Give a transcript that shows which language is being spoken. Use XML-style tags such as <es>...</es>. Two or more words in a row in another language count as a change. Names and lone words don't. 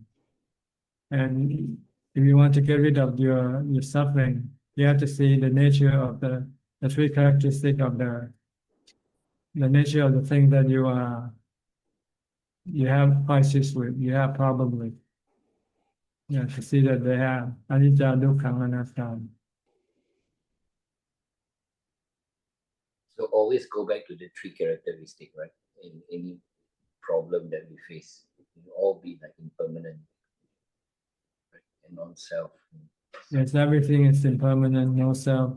<en>And if you want to get rid of your suffering, you have to see the nature of the 3 characteristics of the nature of the thing that you have crisis with, you have problem with. Yeah, to see that they have</en> <pi>anicca, dukkha, anatta.</pi> <en>So always go back to the 3 characteristics, right? In any problem that we face, it will all be like impermanent, right? And non-self. Yes, everything is impermanent, no self.</en>